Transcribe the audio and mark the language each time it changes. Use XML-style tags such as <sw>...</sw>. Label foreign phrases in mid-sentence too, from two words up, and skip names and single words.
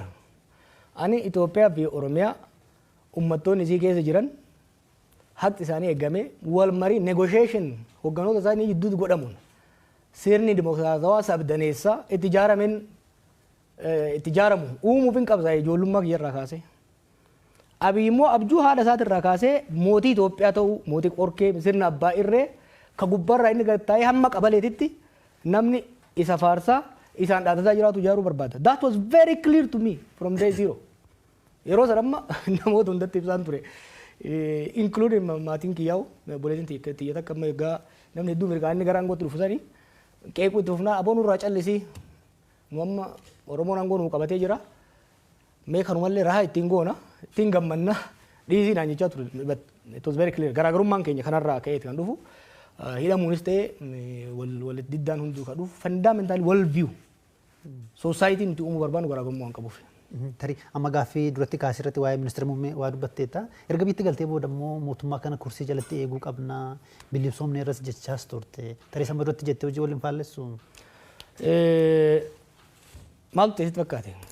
<om>Ani Itoophiyaa fi Oromiyaa ummattoonni isii keessa jiran haqi isaanii eegamee wal marii negotiation hogganoota isaanii gidduutti godhamuun sirni dimokiraatawaa sabdaneessaa itti ijaaramu uumuuf hin qabsaa ijoollummaa kiyyarraa kaasee. Abiy immoo abjuu haadha isaatirraa kaasee mootii Itoophiyaa ta'uu mootii qorkee sirna abbaa irree ka gubbarraa inni gattaa'ee hamma qabaleetitti namni isa faarsaa isaan dhaatataa jiraatu ijaaruu barbaada.</om> <en>That was very clear to me from day zero.</en> <om>Yeroo sanamma namoota hundatti ibsaan ture. Including maatiin kiyyaa'u boleetiin xiyya takka amma egaa namni hedduu mirgaa inni gara aangootti dhufu sanii qeequu itti fufnaa aboon irraa callisii nu amma Oromoon aangoo nuu qabatee jira. Mee kanumallee rahaa ittiin goona ittiin gammanna dhiisii naan jechaa ture.</om> <en>It was very clear.</en> <om>Garaagarummaan keenya kanarraa ka'eeti kan dhufu. Hidhamuunis ta'ee wal diddaan hunduu kan dhufu</om> <en>fundamentally world view.</en> <om>Society nuti uumuu barbaannu garaagarummaa waan qabuuf. Tarii amma gaaffii duratti kaasee irratti waa'ee ministeera muummee waa dubbatteetta. Erga bitti galtee booda immoo mootummaa kana kursii jalatti eeguu qabna bilisoomne irras jechaas turte. Tarii sama duratti jettee hojii waliin faallessu. Maaltu teessitti fakkaate?</om>